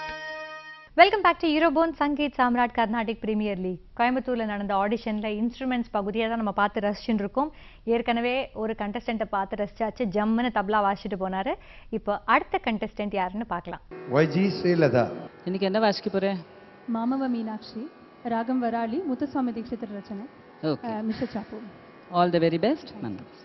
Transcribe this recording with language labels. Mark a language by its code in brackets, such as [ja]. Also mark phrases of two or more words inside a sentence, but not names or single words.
[en] Welcome back to Europhone Sangeet Samrat Carnatic Premier League. [ta] கோயம்புத்தூரில் நடந்த ஆடிஷனில் இன்ஸ்ட்ருமெண்ட்ஸ் பகுதியை தான் நம்ம பார்த்து ரசிச்சுட்டு இருக்கோம். ஏற்கனவே ஒரு கண்டஸ்டண்ட்டை பார்த்து ரசிச்சாச்சு, ஜம்முன்னு தப்லா வாசிச்சுட்டு போனாரு. இப்போ அடுத்த கண்டஸ்டன்ட் யாருன்னு பார்க்கலாம். ஒய்ஜி ஸ்ரீலதா. இன்னைக்கு என்ன வாசிக்க போகிறேன்? [kn] ಮಾಮವ ಮೀನಾಕ್ಷಿ, ರಾಗಂ ವರಾಳಿ, ಮುತ್ತುಸ್ವಾಮಿ ದೀಕ್ಷಿತರ ರಚನೆ, [ta] ஓகே. [kn] ಮಿಶ್ರ ಚಾಪು. [en] All the very best. [ta] நன்றி.